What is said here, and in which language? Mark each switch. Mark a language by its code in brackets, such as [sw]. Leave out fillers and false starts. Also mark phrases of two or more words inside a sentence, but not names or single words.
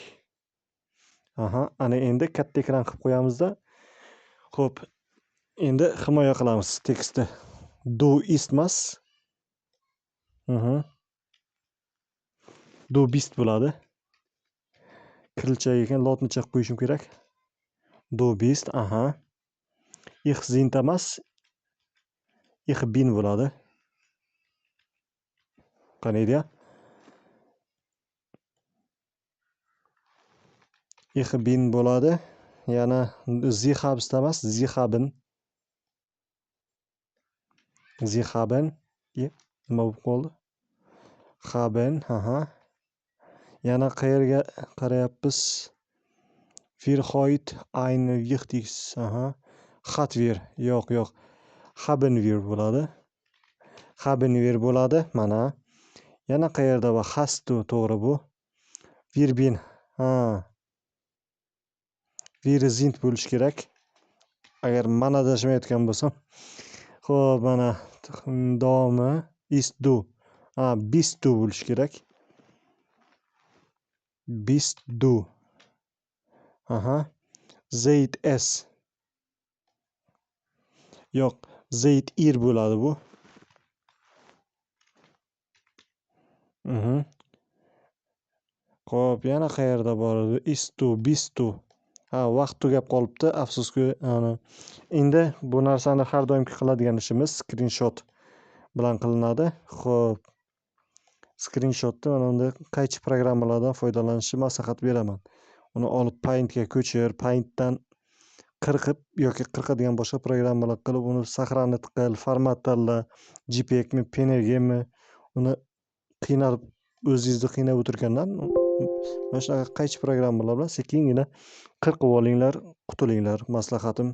[uz] Ana endi katta ekran qilib qo'yamizda. Xo'p, endi himoya qilamiz tekstni. [de] Do ist emas. Do bist bo'ladi. [uz] Kirillchaga ekan lotnicha qilib qo'yishim kerak. [de] Do bist, Ich sind emas. Ich bin [uz] bo'ladi. Qani edi? [de] Ich bin bo'ladi. [uz] Yana [de] Sie habst [uz] emas, [de] Sie haben. Sie haben. [uz] Nima bo'lib qoldi? Haben, Yana qayerga qarayapmiz? [de] Wir heute ein wichtiges, hat wir. [uz] Yo'q. [de] Haben wir [uz] bo'ladi. [de] Haben wir [uz] bo'ladi. Mana. Yana qayerda va [de] hast du, [uz] to'g'ri bu. [de] Wir bin. Wir sind [uz] bo'lish kerak. Agar mana adashmayotgan bo'lsam. Xo'p, mana davomi [de] ist du. Bist du [uz] bo'lish kerak. [de] Bist du. Seid es. Yo'q, seid ihr [uz] bo'ladi bu. Xo'p, yana qayerda bor edi? [de] Ist du, bist du. [uz] Vaqt tugab qolibdi, afsuski. Endi bu narsani har doimgi qiladigan ishimiz screenshot bilan qilinadi. Xo'p. Screenshotni mana unda qaysi programmalardan foydalanishni maslahat beraman. Uni olib Paintga ko'chir, Paintdan qirqib yoki qirqadigan boshqa programmalar qilib uni saqlanib qil, format tanla, JPEGmi, PNGmi, uni qiynalib o'zingizni qiynab o'tirgandan mana shunaqa qaysi programmalar bilan sekingina qirqib olinglar, qutulinglar, maslahatim.